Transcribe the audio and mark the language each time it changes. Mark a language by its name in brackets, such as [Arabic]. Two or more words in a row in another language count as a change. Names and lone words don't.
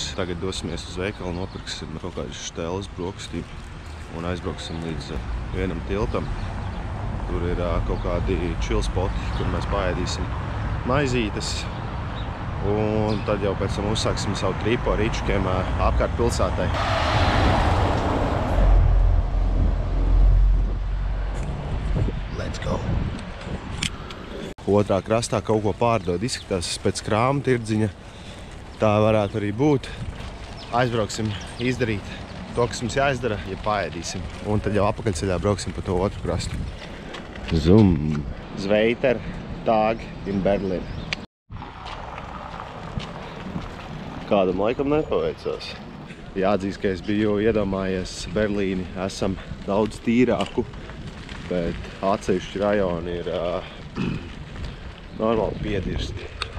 [Latvian] Tagad dosimies uz veikalu, nopirksim kaut kādas šteles brokastību un aizbrauksim līdz vienam tiltam. Tur ir kaut kādi chill spoti, kur mēs paēdīsim maizītes. Un tad jau pēc tam uzsāksim savu tripu ar ričukiem apkārt pilsētai. [English] Let's go! [Latvian] Otrā krastā kaut ko pārdod, izskatās pēc krāma tirdziņa. Tā varētu arī būt. Aizbrauksim izdarīt to, kas mums jāizdara, ja paēdīsim. Un tad jau apakaļceļā brauksim pa to otru krastu. [German] Zoom! Zweiter Tag in Berlin. [Latvian] Kādam laikam nepaveicās. Jāatzīst, ka es biju iedomājies Berlīni, esam daudz tīrāku, bet atsevišķi rajoni ir normāli piedirsti.